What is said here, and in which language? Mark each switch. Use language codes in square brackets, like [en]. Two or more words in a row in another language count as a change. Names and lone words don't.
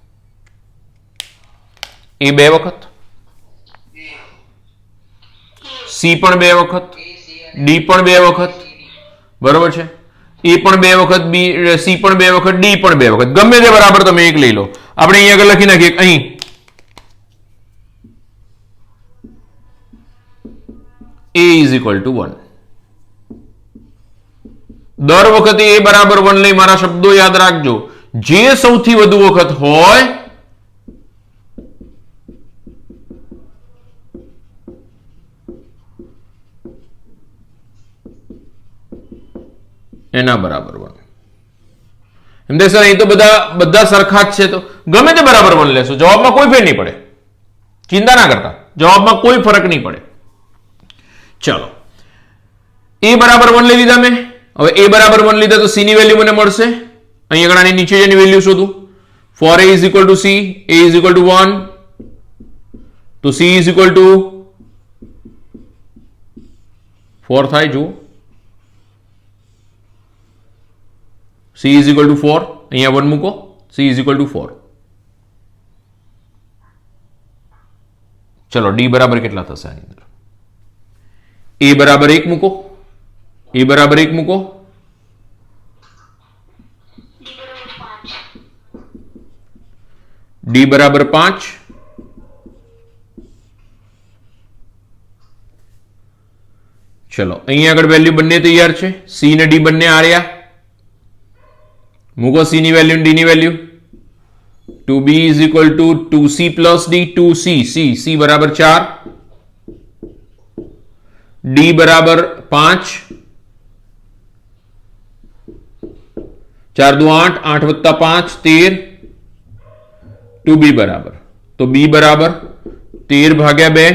[gu] એ 2 વખત, C પણ 2 વખત, D પણ 2 વખત, બરોબર છે. એ પણ 2 વખત, C પણ 2 વખત, D પણ 2 વખત, ગમે તે બરાબર તમે એક લઈ લો. આપણે અહીં આગળ લખી નાખીએ, અહીં [en] A is equal to 1. [gu] દર વખતે A બરાબર 1 લઈ મારા શબ્દો યાદ રાખજો. જે સૌથી વધુ વખત હોય એના બરાબર 1. એમ દેખ સર અહીં તો બધા સરખા જ છે, તો ગમે તે બરાબર 1 લેશો, જવાબમાં કોઈ ફેર નહીં પડે. ચિંતા ના કરતા, જવાબમાં કોઈ ફરક નહીં પડે. ચલો, A બરાબર 1 લઈ લીધા મેં. હવે a બરાબર 1 લીધા તો c ની વેલ્યુ મને મળશે. અહીંયા આગળ આની નીચે જેની વેલ્યુ શોધું. [en] for a is equal to c, a is equal to 1, તો c is equal to 4 થાય. જો c is equal to 4, [gu] અહીંયા 1 મૂકો, [en] c is equal to 4. [gu] ચલો d બરાબર કેટલા થશે આની અંદર? a બરાબર 1 મૂકો, a બરાબર 1 મૂકો, d બરાબર 5, ચલો અહીંયા આગળ વેલ્યુ બંને તૈયાર છે. c ને d બંને આ રહ્યા, મૂકો c ની વેલ્યુ d ની વેલ્યુ. [en] 2b is equal to 2c plus d, [gu] 2c, c બરાબર 4, d બરાબર 5, 4 દુ 8, 8 વત્તા 5 13, 2b બરાબર, તો b બરાબર 13 ભાગ્યા 2.